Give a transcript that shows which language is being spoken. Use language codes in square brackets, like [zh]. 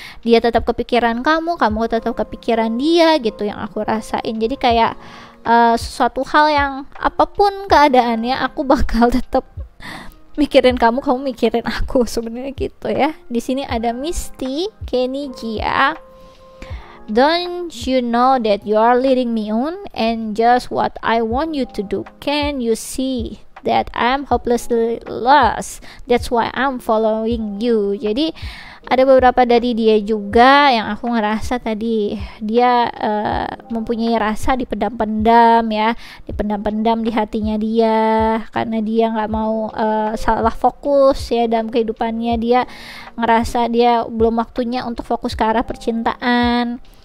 [id] Dia tetap kepikiran kamu, kamu tetap kepikiran dia gitu yang aku rasain. Jadi kayak sesuatu hal yang apapun keadaannya, aku bakal tetap mikirin kamu, kamu mikirin aku sebenarnya gitu ya. Di sini ada Misty, Kenny, Gia. [en] Don't you know that you are leading me on and just what I want you to do? Can you see that I'm hopelessly lost? That's why I'm following you. [id] Jadi ada beberapa dari dia juga yang aku ngerasa tadi dia mempunyai rasa dipendam-pendam ya, dipendam-pendam di hatinya dia karena dia nggak mau salah fokus ya dalam kehidupannya. Dia ngerasa dia belum waktunya untuk fokus ke arah percintaan.